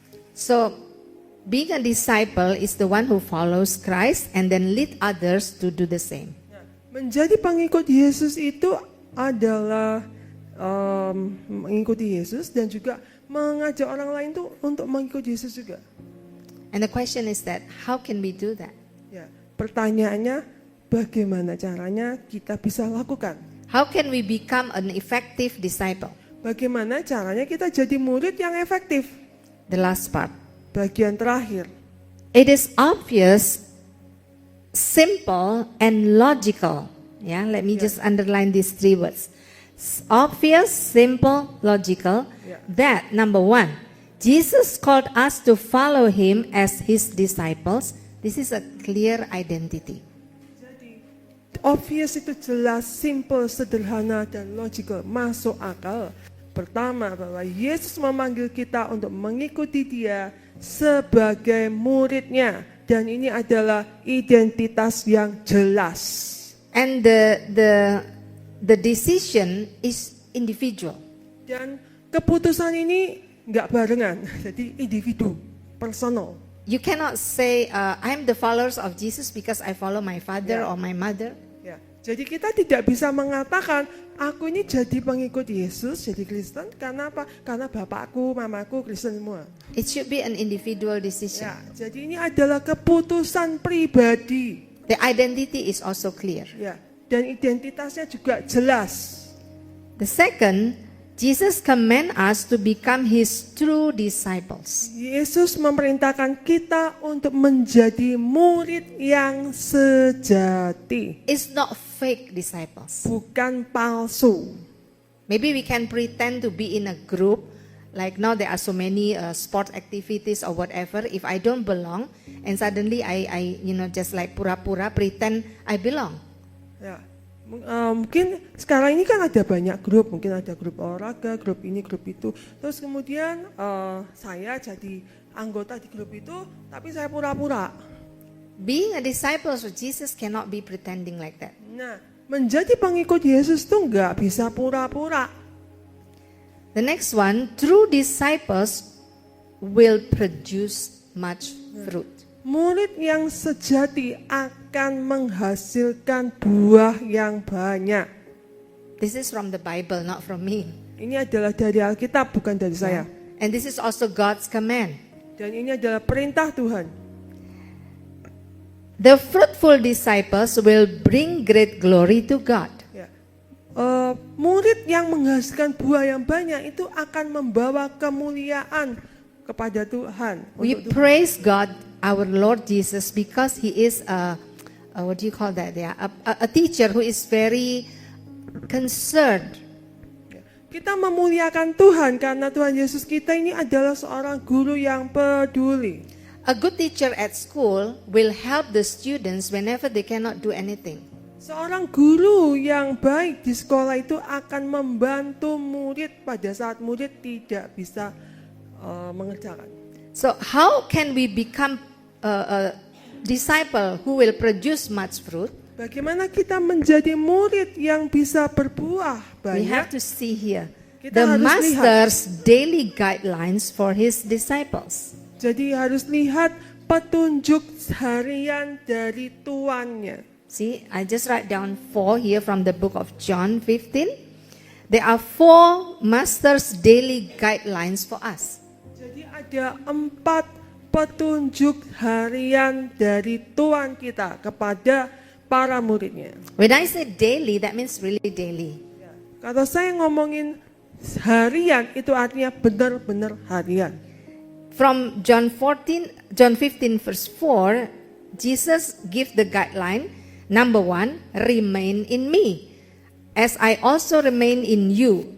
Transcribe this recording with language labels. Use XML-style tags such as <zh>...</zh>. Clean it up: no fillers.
<en>So, being a disciple is the one who follows Christ and then lead others to do the same.</en> <id>Ya, menjadi pengikut Yesus itu adalah mengikuti Yesus dan juga mengajak orang lain tuh untuk mengikuti Yesus juga.</id> <en>And the question is that, how can we do that?</en> <id>Ya, pertanyaannya, bagaimana caranya kita bisa lakukan?</id> <en>How can we become an effective disciple?</en> <id>Bagaimana caranya kita jadi murid yang efektif?</id> <en>The last part.</en> <id>Bagian terakhir.</id> <en>It is obvious, simple, and logical. Yeah, let me just underline these three words. Obvious, simple, logical. That, number one, Jesus called us to follow him as his disciples. This is a clear identity.</en> <id>Obvious itu jelas, simple, sederhana, dan logical, masuk akal. Pertama, bahwa Yesus memanggil kita untuk mengikuti dia sebagai muridnya. Dan ini adalah identitas yang jelas.</id> <en>And the decision is individual.</en> <id>Dan keputusan ini nggak barengan, jadi individu, personal.</id> <en>You cannot say, I'm the followers of Jesus because I follow my father or my mother.</en> <id>Ya, jadi kita tidak bisa mengatakan aku ini jadi pengikut Yesus, jadi Kristen karena apa? Karena bapakku, mamaku Kristen semua.</id> <en>It should be an individual decision.</en> <id>Ya, jadi ini adalah keputusan pribadi.</id> <en>The identity is also clear.</en> <id>Ya, dan identitasnya juga jelas.</id> <en>The second, Jesus command us to become his true disciples.</en> <id>Yesus memerintahkan kita untuk menjadi murid yang sejati,</id> <en>It's not fake disciples.</en> <id>bukan palsu.</id> <en>Maybe we can pretend to be in a group. Like now there are so many sport activities or whatever. If I don't belong and suddenly I just like pura-pura pretend I belong.</en> <id>Ya, mungkin sekarang ini kan ada banyak grup, mungkin ada grup olahraga, grup ini, grup itu. Terus kemudian saya jadi anggota di grup itu, tapi saya pura-pura.</id> <en>Being a disciple of Jesus cannot be pretending like that.</en> <id>Nah, menjadi pengikut Yesus tuh nggak bisa pura-pura.</id> <en>The next one, true disciples will produce much fruit.</en> <id>Murid yang sejati akan menghasilkan buah yang banyak.</id> <en>This is from the Bible, not from me.</en> <id>Ini adalah dari Alkitab, bukan dari saya.</id> <en>And this is also God's command.</en> <id>Dan ini adalah perintah Tuhan.</id> <en>The fruitful disciples will bring great glory to God.</en> <id>Ya. Murid yang menghasilkan buah yang banyak itu akan membawa kemuliaan kepada Tuhan.</id> <en>We praise God, our Lord Jesus, because He is what do you call that? Yeah, a teacher who is very concerned.</en> <id>Kita memuliakan Tuhan karena Tuhan Yesus kita ini adalah seorang guru yang peduli.</id> <en>A good teacher at school will help the students whenever they cannot do anything.</en> <id>Seorang guru yang baik di sekolah itu akan membantu murid pada saat murid tidak bisa mengerjakan.</id> <en>So how can we become a disciple who will produce much fruit?</en> <id>Bagaimana kita menjadi murid yang bisa berbuah</id> <en>We have</en> <id>banyak?</id> <en>to see here</en> <id>Kita</id> <en>the</en> <id>harus</id> <en>master's daily guidelines for his disciples.</en> <id>Jadi harus lihat petunjuk harian dari tuannya.</id> <en>See, I just write down 4 here from the book of John 15. There are 4 master's daily guidelines for us.</en> <id>Jadi ada 4 petunjuk harian dari Tuhan kita kepada para muridnya.</id> <en>When I say daily, that means really daily.</en> <id>Kalau saya ngomongin harian, itu artinya benar-benar harian.</id> <en>From John 15 verse 4, Jesus give the guideline. Number 1, remain in me, as I also remain in you.</en>